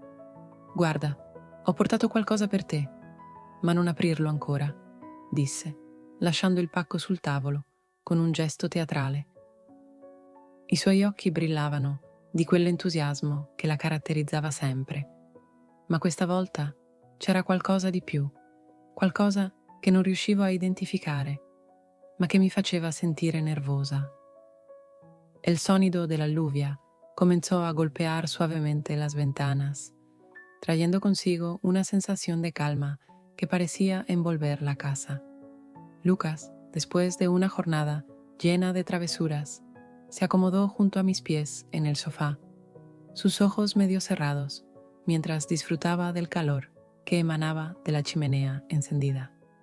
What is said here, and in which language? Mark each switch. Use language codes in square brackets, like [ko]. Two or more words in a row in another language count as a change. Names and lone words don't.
[it] «Guarda, ho portato qualcosa per te, ma non aprirlo ancora», disse, lasciando il pacco sul tavolo, con un gesto teatrale. I suoi occhi brillavano di quell'entusiasmo che la caratterizzava sempre, ma questa volta c'era qualcosa di più, qualcosa che non riuscivo a identificare, ma che mi faceva sentire nervosa. [es] El sonido de la lluvia comenzó a golpear suavemente las ventanas, trayendo consigo una sensación de calma que parecía envolver la casa. Lucas, después de una jornada llena de travesuras, se acomodó junto a mis pies en el sofá, sus ojos medio cerrados, mientras disfrutaba del calor que emanaba de la chimenea encendida.